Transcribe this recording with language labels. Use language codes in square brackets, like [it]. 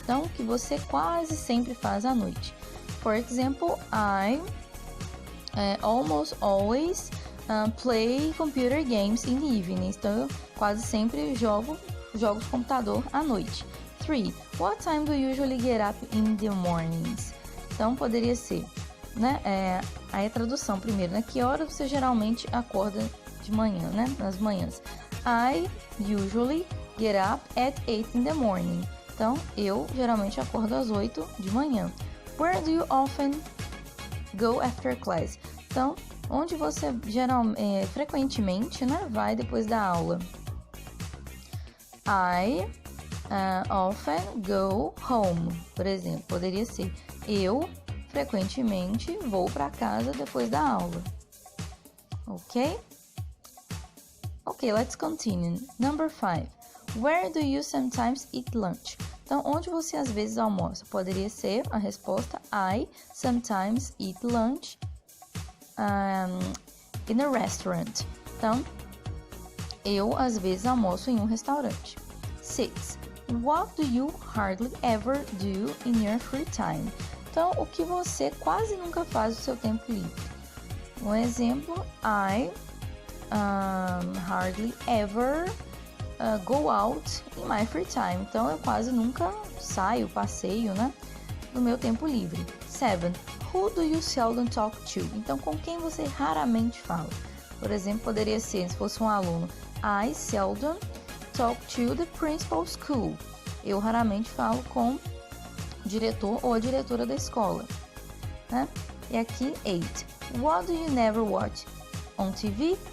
[pt] Então, o que você quase sempre faz à noite. [en] For example, I almost always play computer games in the evenings. [pt] Então, eu quase sempre jogo jogos de computador à noite. [en] 3. What time do you usually get up in the mornings? [pt] Então, poderia ser, né? Aí a tradução primeiro, né? Que hora você geralmente acorda de manhã, né? Nas manhãs. [en] I usually get up at 8 in the morning. [pt] Então, eu geralmente acordo às 8 de manhã. [en] Where do you often go after class? [pt] Então, onde você frequentemente, né, vai depois da aula? [en] I often go home, [pt] por exemplo. Poderia ser, eu frequentemente vou para casa depois da aula. [en] Ok? Ok, let's continue. Number 5. Where do you sometimes eat lunch? [pt] Então, onde você às vezes almoça? Poderia ser a resposta [en] I sometimes eat lunch in a restaurant. [pt] Então, eu às vezes almoço em um restaurante. [en] 6. What do you hardly ever do in your free time? [pt] Então, o que você quase nunca faz no seu tempo livre? Um exemplo, [en] I hardly ever go out in my free time. [pt] Então, eu quase nunca saio, passeio, né, no meu tempo livre. [en] 7. Who do you seldom talk to? [pt] Então, com quem você raramente fala? Por exemplo, poderia ser, se fosse um aluno, [en] I seldom talk to the principal school. [pt] Eu raramente falo com o diretor ou a diretora da escola, né? E aqui, 8. [en] What do you never watch on TV?